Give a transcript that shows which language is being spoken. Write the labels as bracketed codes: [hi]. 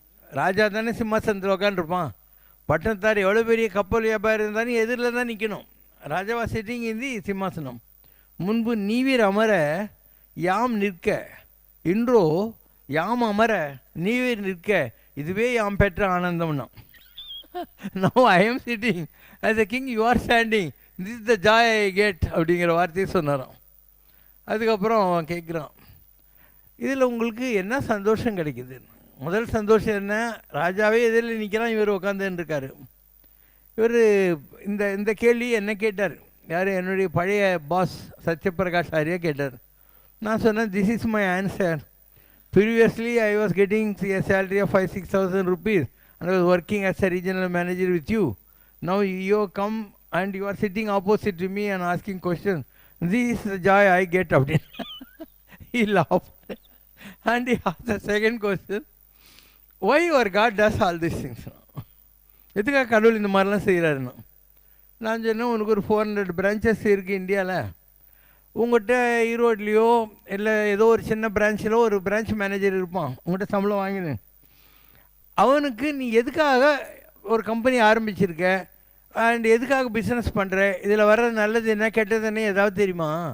[ta] ராஜா தானே சிம்மாசனத்தில் உட்காந்துருப்பான். பட்டணத்தார் எவ்வளோ பெரிய கப்பல் வியாபாரம் இருந்தாலும் எதிரில் தான் நிற்கணும். ராஜாவா சிட்டிங் இந்தி சிம்மாசனம். முன்பு நீவீர் அமர யாம் நிற்க, இன்றோ யாம் அமர நீவீர் நிற்க, இதுவே யாம் பெற்ற ஆனந்தம்னா. [en] Now I am sitting as a king, you are standing, this is the joy I get [ta] அப்படிங்கிற வார்த்தையை சொன்னாராம். அதுக்கப்புறம் அவன் கேட்குறான், இதில் உங்களுக்கு என்ன சந்தோஷம் கிடைக்குது? முதல் சந்தோஷம் என்ன? ராஜாவே எதிரில் நிற்கிறான், இவர் உட்காந்துன்னு இருக்காரு. இவர் இந்த கேள்வி என்ன கேட்டார்? யார்? என்னுடைய பழைய பாஸ் சத்யபிரகாஷ் ஆரியா கேட்டார். நான் சொன்னேன், [en] This is my answer. Previously I was getting a salary of 5,000-6,000 rupees and I was working as a regional manager with you. Now you come and you are sitting opposite to me and asking questions. This is the joy I get out of it. He laughed. And he asked the second question, why your God does all these things? [ta] எதுக்காக கடவுள் இந்த மாதிரிலாம் செய்கிறாருன்னு. நான் சொன்னேன், உனக்கு ஒரு 400 branches இருக்குது இந்தியாவில். உங்கள்கிட்ட ஈரோட்லேயோ இல்லை ஏதோ ஒரு சின்ன பிரான்ச்சிலோ ஒரு பிரான்ச் மேனேஜர் இருப்பான், உங்கள்கிட்ட சம்பளம் வாங்கினேன். அவனுக்கு நீ எதுக்காக ஒரு கம்பெனி ஆரம்பிச்சிருக்க அண்ட் எதுக்காக பிஸ்னஸ் பண்ணுற, இதில் வர நல்லது என்ன கெட்டது என்ன ஏதாவது தெரியுமா?